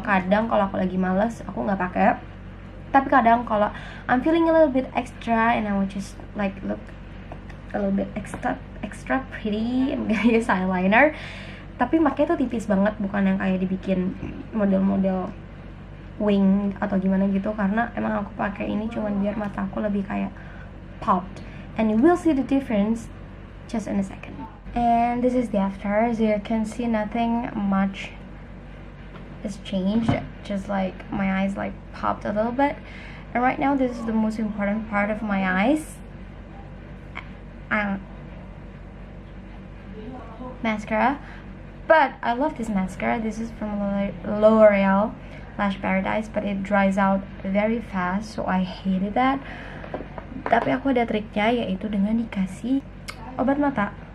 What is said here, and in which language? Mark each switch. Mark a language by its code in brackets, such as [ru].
[id] Kadang kalau aku lagi males aku nggak pakai, tapi kadang kalau [en] I'm feeling a little bit extra and I want just like look a little bit extra pretty, I'm gonna use eyeliner. [id] Tapi makanya tuh tipis banget, bukan yang kayak dibikin model-model wing atau gimana gitu, karena emang aku pakai ini cuman biar mata aku lebih kayak popped. [en] And you will see the difference just in a second. And this is the after, as you can see nothing much has changed, just like my eyes like popped a little bit. And right now, this is the most important part of my eyes. Mascara. But I love this mascara. This is from L'Oreal Lash Paradise, but it dries out very fast, so I hated that. [id] Tapi aku ada triknya, yaitu dengan dikasih obat mata.